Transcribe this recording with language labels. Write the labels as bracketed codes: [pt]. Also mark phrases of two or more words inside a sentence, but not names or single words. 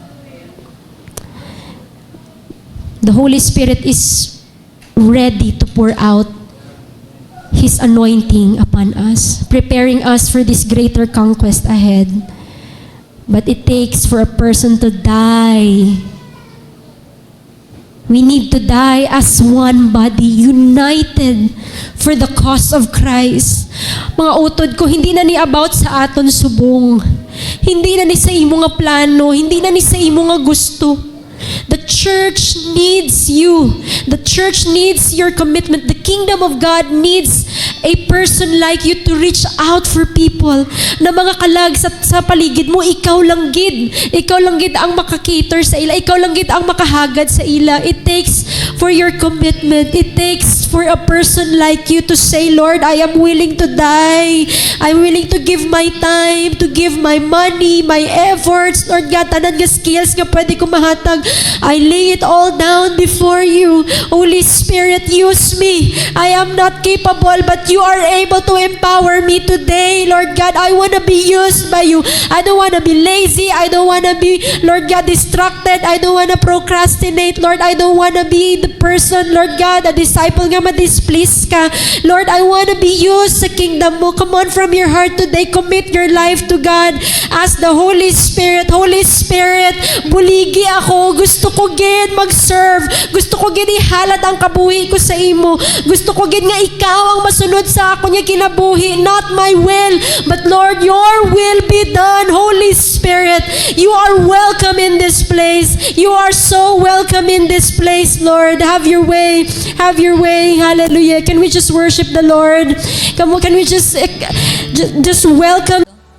[en] The Holy Spirit is ready to pour out His anointing upon us, preparing us for this greater conquest ahead. But it takes for a person to die. We need to die as one body, united for the cause of Christ. [hil] Mga utod ko, hindi na ni about sa aton subong. Hindi na ni sa imo nga plano, hindi na ni sa imo nga gusto. [en] The church needs you. The church needs your commitment. The kingdom of God needs a person like you to reach out for people. [hil] Na mga kalag sa paligid mo, ikaw lang gid. Ikaw lang gid ang makakater sa ila. Ikaw lang gid ang makahagad sa ila. [en] It takes for your commitment. It takes for a person like you to say, Lord, I am willing to die. I'm willing to give my time, to give my money, my efforts. Lord God, [hil] tanan nga skills nga pwede ko mahatag. [en] I lay it all down before you. Holy Spirit, use me. I am not capable, but you are able to empower me today. Lord God, I want to be used by you. I don't want to be lazy. I don't want to be, Lord God, distracted. I don't want to procrastinate. Lord, I don't want to be the person, Lord God, a disciple [hil] nga ma-displease ka. [en] Lord, I wanna be used [hil] sa kingdom mo. [en] Come on, from your heart today, commit your life to God. Ask the Holy Spirit, Holy Spirit, [hil] buligi ako. Gusto ko gid mag-serve. Gusto ko gid ihalad ang kabuhi ko sa imo. Gusto ko gid nga ikaw ang masunod sa ako niya kinabuhi. [en] Not my will, but Lord, your will be done. Holy Spirit, you are welcome in this place. You are so welcome in this place, Lord. Have your way. Have your way. Hallelujah. Can we just worship the Lord? Come on, can we just welcome